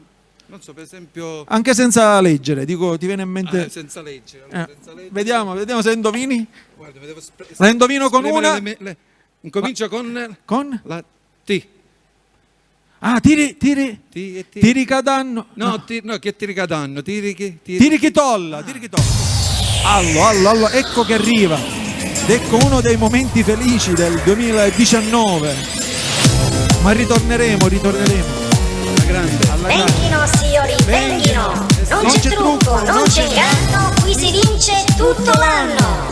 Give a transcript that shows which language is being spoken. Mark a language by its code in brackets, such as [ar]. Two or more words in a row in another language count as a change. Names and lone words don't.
[it] Non so, per esempio... Anche senza leggere, dico, ti viene in mente... senza leggere. Senza leggere. Vediamo se indovini. Guarda, La indovino con una... Incomincia con... Con? La T. Ah, tiri cadanno. No, che tiri cadanno? Tiri tolla. Allo, ecco che arriva. Ecco uno dei momenti felici del 2019. Ma ritorneremo. Venghino signori, venghino, non c'è trucco, non c'è inganno, qui si vince tutto l'anno.